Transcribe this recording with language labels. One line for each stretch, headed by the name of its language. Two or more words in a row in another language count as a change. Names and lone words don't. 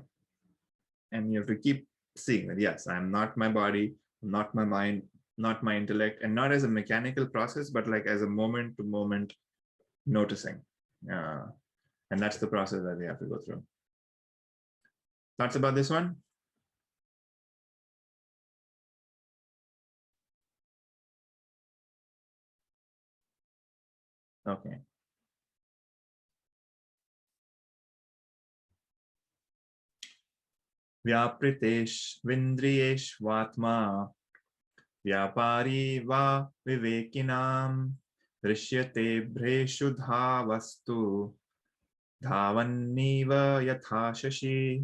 English: And you have to keep seeing that, yes, I'm not my body, not my mind, not my intellect, and not as a mechanical process, but like as a moment to moment noticing. And that's the process that we have to go through. Thoughts about this one? Okay.
Sanskrit: व्यापृतेष् विन्द्रियेष्वात्मा व्यापारी व विवेकिनाम् दृश्यते भ्रेषु धावत्सु धावन्निव यथा शशी.